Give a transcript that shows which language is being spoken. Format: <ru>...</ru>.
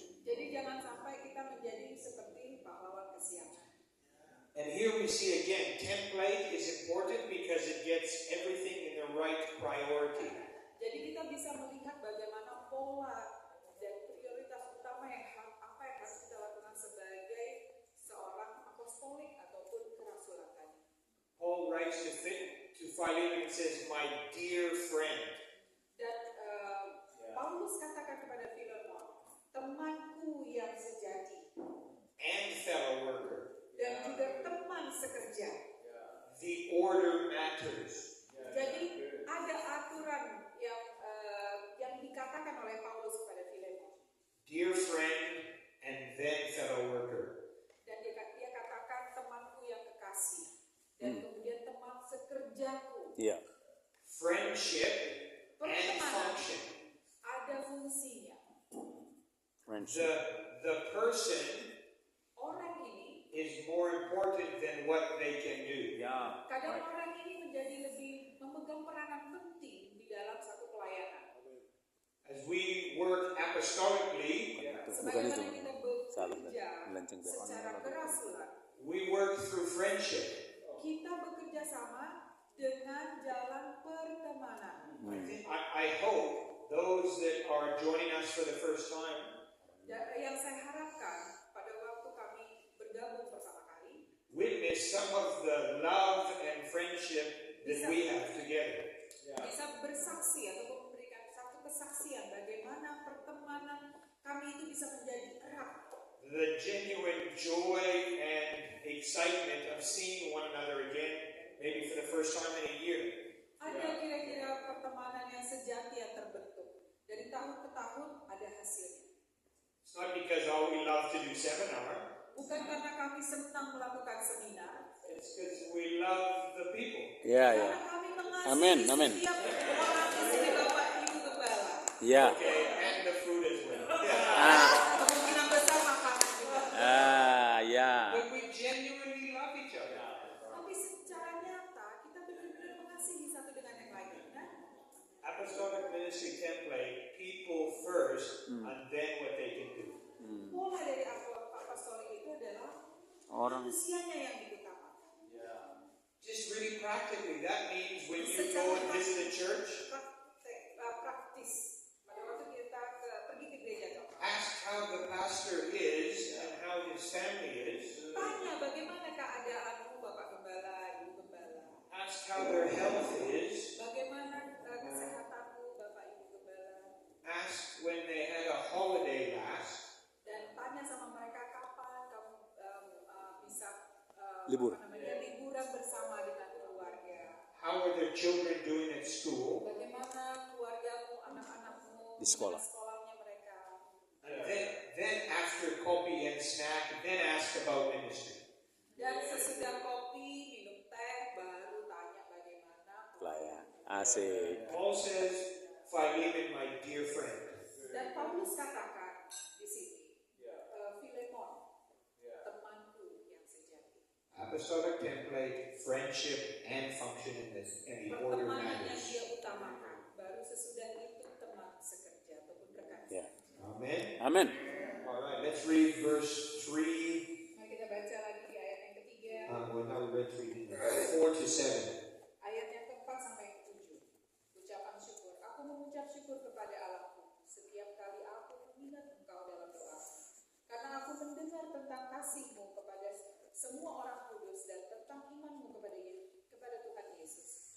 <id>Jadi jangan sampai kita menjadi seperti pahlawan kesiangan.</id> <en>And here we see again, template is important because it gets everything in the right priority.</en> <id>Jadi kita bisa melihat bagaimana pola dan prioritas utama apa yang harus kita lakukan sebagai seorang apostolik ataupun kerasulan.</id> <en>Paul writes to Philemon and says, "My dear friend."</en> <id>Dan Paulus katakan kepada Filemon, temanku yang sejati</id> <en>And fellow worker.</en> <id>dan juga teman sekerja.</id> <en>The order matters.</en> <id>Jadi ada aturan yang dikatakan oleh Paulus kepada Filemon.</id> <en>Dear friend and then fellow worker.</en> <id>Dan dia katakan temanku yang kekasih dan kemudian teman sekerjaku. Iya.</id> <en>Friendship and</en> <id>Pertemanan</id> <en>function.</en> <id>ada fungsinya.</id> <en>Friendship. The person</en> <id>Orang ini,</id> <en>is more important than what they can do.</en> <id>Ya. kadang orang ini menjadi lebih memegang peranan penting di dalam satu pelayanan.</id> <en>As we work apostolically,</en> <id>Bukan itu. Sebagaimana kita Salah. bekerja Melenceng ke secara kerasulan,</id> <en>we work through friendship.</en> <id>kita bekerja sama dengan jalan pertemanan.</id> <en>I hope those that are joining us for the first time</en> <id>Dan yang saya harapkan pada waktu kami bergabung pertama kali,</id> <en>witness some of the love and friendship that we have together.</en> <id>bisa bersaksi atau memberikan satu kesaksian bagaimana pertemanan kami itu bisa menjadi erat.</id> <en>The genuine joy and excitement of seeing one another again, maybe for the first time in a year.</en> <id>Ada kira-kira pertemanan yang sejati yang terbentuk. Dari tahun ke tahun ada hasilnya.</id> <en>It's not because we love to do seminar.</en> <id>Bukan karena kami senang melakukan seminar,</id> <en>It's because we love the people.</en> <id>Ya, ya. karena kami mengasihi Amin, amin. setiap orang di sini Bapak Ibu Gembala. Ya.</id> <en>Okay, and the food as well.</en> <id>Kemungkinan besar makanan juga. Ya.</id> <en>But we genuinely love each other.</en> <id>Tapi secara nyata kita benar-benar mengasihi satu dengan yang lain. Nah,</id> <en>Apostolic ministry template, people first, and then what they can do.</en> <id>pola dari apostolik itu adalah Orang. manusianya yang diutamakan.</id> <en>Just really practically, that means when you go and visit a church,</en> <id>Praktis. Pada waktu kita pergi ke gereja,</id> <en>ask how the pastor is and how his family is.</en> <id>tanya bagaimana keadaanmu Bapak Gembala, Ibu Gembala.</id> <en>Ask how their health is.</en> <id>Bagaimana kesehatanmu Bapak Ibu Gembala.</id> <en>Ask when they had a holiday last.</en> <id>Dan tanya sama mereka kapan kamu bisa Libur. liburan bersama dengan keluarga.</id> <en>How are their children doing at school?</en> <id>Bagaimana keluargamu, anak-anakmu, Di sekolah. gimana sekolahnya mereka.</id> <en>And then after coffee and snack, then ask about ministry.</en> <id>Dan sesudah kopi, minum teh, baru tanya bagaimana. Pelayan. Asik.</id> <en>Paul says, Philemon, my dear friend.</en> <id>Dan Paulus katakan di sini, Filemon, temanku yang sejati.</id> <en>Apostolic template, friendship, and function in this, and the order</en> <id>Pertemanan yang</id> <en>matters.</en> <id>dia utamakan, baru sesudah itu teman sekerja ataupun rekan. Ya. Amen. Amin.</id> <en>All right, let's read verse 3.</en> <id>Mari kita baca lagi di ayat yang ketiga,</id> <en>Well, now we read 3, didn't we? 4 to 7.</en> <id>ayat yang keempat sampai yang ketujuh. Ucapan syukur. Aku mengucap syukur kepada Allahku setiap kali aku mengingat engkau dalam doa. Karena aku mendengar tentang kasihmu kepada semua orang kudus dan tentang imanmu kepada Tuhan Yesus.</id>